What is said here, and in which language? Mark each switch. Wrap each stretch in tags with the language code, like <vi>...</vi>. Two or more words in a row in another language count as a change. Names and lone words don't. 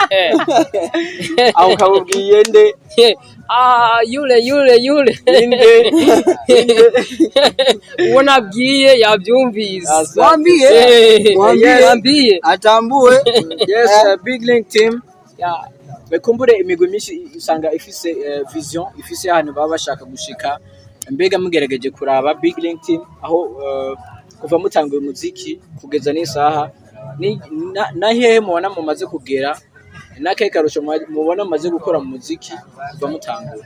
<rn>au kaubwiye nde yule unabwiye yabyumvise mwambie atambue yes Big Ling Team bekumbure imigwi myinshi usanga ifise vision ifise ahantu baba bashaka gushika mbega mugerageje kuraba Big Ling Team aho kuva mutanguye umuziki kugeza n'isaha na hehe mubona mumaze kugera nakaye karusho mubona mumaze gukora mu muziki kuva mutanguye</rn>